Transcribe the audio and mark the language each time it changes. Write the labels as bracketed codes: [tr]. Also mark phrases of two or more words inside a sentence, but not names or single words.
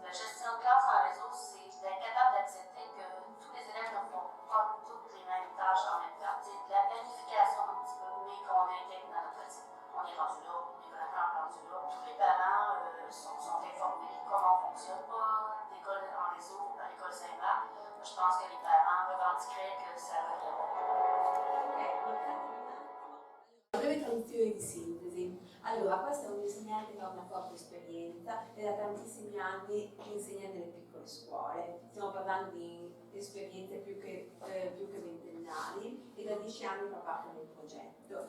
[fr] La gestion de classe en réseau, c'est d'être capable d'accepter que tous les élèves ne font pas toutes les mêmes tâches en même temps. C'est de la planification un petit peu, mais qu'on intègre dans notre pratique. On est rendu là, on est vraiment rendu là. Tous les parents sont informés comment on fonctionne. Pas d'école en réseau à l'école Saint-Marc. Je pense que les parents revendiqueraient que ça [it] Breve traduzione di sintesi. Allora, questa è un'insegnante che ha una forte esperienza e da tantissimi anni insegna nelle piccole scuole. Stiamo parlando di esperienze più che ventennali e da 10 anni fa parte del progetto.